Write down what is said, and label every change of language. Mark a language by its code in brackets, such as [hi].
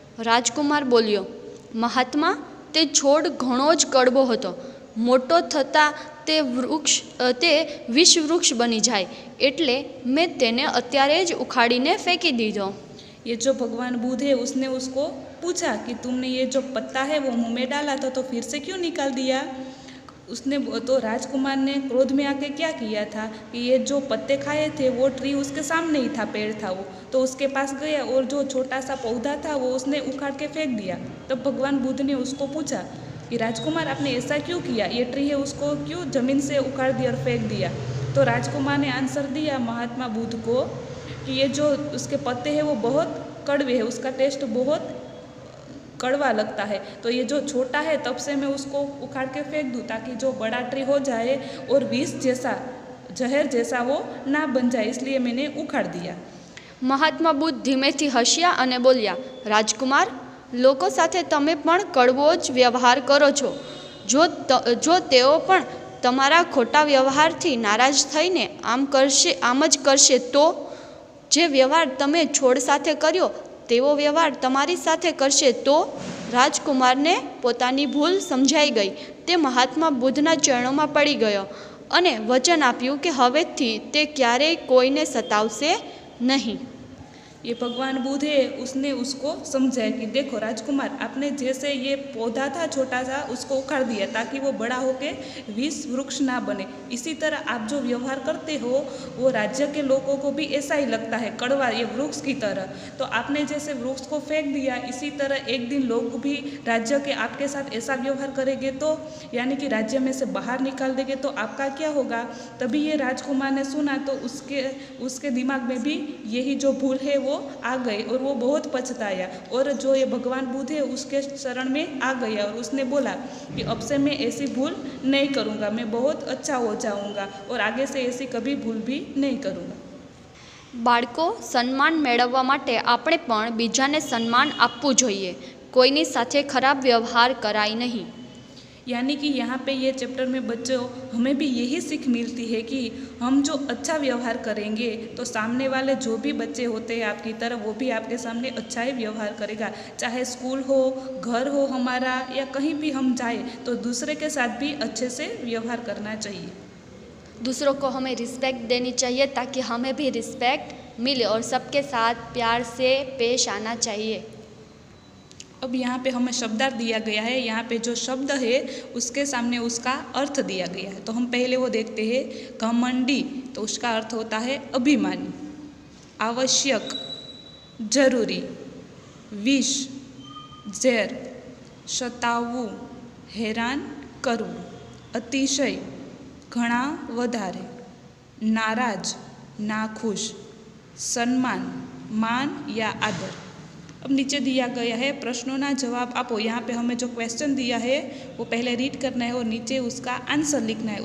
[gu] રાજકુમાર બોલ્યો, મહાત્મા, તે છોડ ઘણો જ કડવો હતો। મોટો થતાં તે વિષ વૃક્ષ બની જાય એટલે મેં તેને અત્યારે જ ઉખાડીને ફેંકી દીધો। [hi] ये जो भगवान बुद्ध है उसने उसको पूछा कि तुमने ये जो पत्ता है वो मुंह में डाला था तो फिर से क्यों निकाल दिया? उसने तो राजकुमार ने क्रोध में आके क्या किया था कि ये जो पत्ते खाए थे वो ट्री उसके सामने ही था, पेड़ था वो, तो उसके पास गया और जो छोटा सा पौधा था वो उसने उखाड़ के फेंक दिया। तब भगवान बुद्ध ने उसको पूछा कि राजकुमार आपने ऐसा क्यों किया? ये ट्री है उसको क्यों ज़मीन से उखाड़ दिया और फेंक दिया? तो राजकुमार ने आंसर दिया महात्मा बुद्ध को कि ये जो उसके पत्ते हैं वो बहुत कड़वे हैं, उसका टेस्ट बहुत कड़वा लगता है। तो ये जो छोटा है तब से मैं उसको उखाड़ के फेंक दूँ ताकि जो बड़ा ट्री हो जाए और विष जैसा, जहर जैसा वो ना बन जाए, इसलिए मैंने उखाड़ दिया। [gu] મહાત્મા બુદ્ધ ધીમેથી હસ્યા અને બોલ્યા, રાજકુમાર, લોકો સાથે તમે પણ કડવો જ વ્યવહાર કરો છો। જો તેઓ પણ તમારા ખોટા વ્યવહારથી નારાજ થઈને આમ જ કરશે તો જે વ્યવહાર તમે છોડ સાથે કર્યો તેવો વ્યવહાર તમારી સાથે કરશે તો? રાજકુમારને પોતાની ભૂલ સમજાઈ ગઈ। તે મહાત્મા બુદ્ધના ચરણોમાં પડી ગયો અને વચન આપ્યું કે હવેથી તે ક્યારેય કોઈને સતાવશે નહીં। [hi] ये भगवान बुद्ध है उसने उसको समझाया कि देखो राजकुमार, आपने जैसे ये पौधा था छोटा सा उसको उखाड़ दिया ताकि वो बड़ा होके विष वृक्ष ना बने, इसी तरह आप जो व्यवहार करते हो वो राज्य के लोगों को भी ऐसा ही लगता है, कड़वा, ये वृक्ष की तरह। तो आपने जैसे वृक्ष को फेंक दिया, इसी तरह एक दिन लोग भी राज्य के आपके साथ ऐसा व्यवहार करेंगे तो यानी कि राज्य में से बाहर निकाल देंगे तो आपका क्या होगा? तभी ये राजकुमार ने सुना तो उसके दिमाग में भी यही जो भूल है वो आ गए और वो बहुत पछताया। और जो ये भगवान बुद्ध है उसके शरण में आ गया और उसने बोला कि अब से मैं ऐसी भूल नहीं करूँगा, मैं बहुत अच्छा हो जाऊँगा और आगे से ऐसी कभी भूल भी नहीं करूँगा। [gu] બાળકો, સન્માન મેળવવા માટે આપણે પણ બીજાને સન્માન આપવું જોઈએ. કોઈની સાથે ખરાબ વ્યવહાર કરાય નહીં. [hi] यानी कि यहाँ पे ये चैप्टर में बच्चों हमें भी यही सीख मिलती है कि हम जो अच्छा व्यवहार करेंगे तो सामने वाले जो भी बच्चे होते हैं आपकी तरफ, वो भी आपके सामने अच्छा ही व्यवहार करेगा। चाहे स्कूल हो, घर हो हमारा, या कहीं भी हम जाए तो दूसरे के साथ भी अच्छे से व्यवहार करना चाहिए। दूसरों को हमें रिस्पेक्ट देनी चाहिए ताकि हमें भी रिस्पेक्ट मिले और सबके साथ प्यार से पेश आना चाहिए. अब यहाँ पे हमें शब्दार्थ दिया गया है। यहाँ पे जो शब्द है उसके सामने उसका अर्थ दिया गया है। तो हम पहले वो देखते हैं। घमंडी, तो उसका अर्थ होता है अभिमानी। आवश्यक, जरूरी। [gu] विष, ઝેર, સતાવવું, હેરાન કરવું। [hi] अतिशय, घना વધારે। नाराज, नाखुश। सम्मान, मान या आदर। अब नीचे दिया गया है [gu] प्रश्नों ना जवाब आपो। [hi] यहाँ पे हमें जो क्वेश्चन दिया है वो पहले रीड करना है और नीचे उसका आंसर लिखना है।